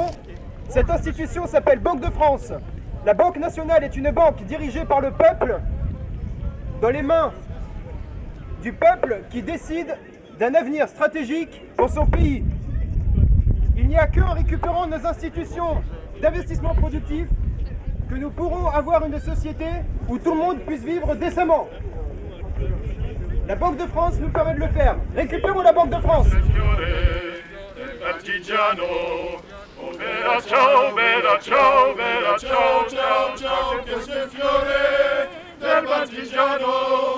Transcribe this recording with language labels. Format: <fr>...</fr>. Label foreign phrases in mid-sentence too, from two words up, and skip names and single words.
<fr>Cette institution s'appelle Banque de France. La Banque nationale est une banque dirigée par le peuple, dans les mains du peuple qui décide d'un avenir stratégique pour son pays. Il n'y a qu'en récupérant nos institutions d'investissement productif que nous pourrons avoir une société où tout le monde puisse vivre décemment. La Banque de France nous permet de le faire. Récupérons la Banque de France.</fr> <it>Bella ciao, bella ciao, bella ciao, ciao, ciao, questo è il fiore del partigiano.</it>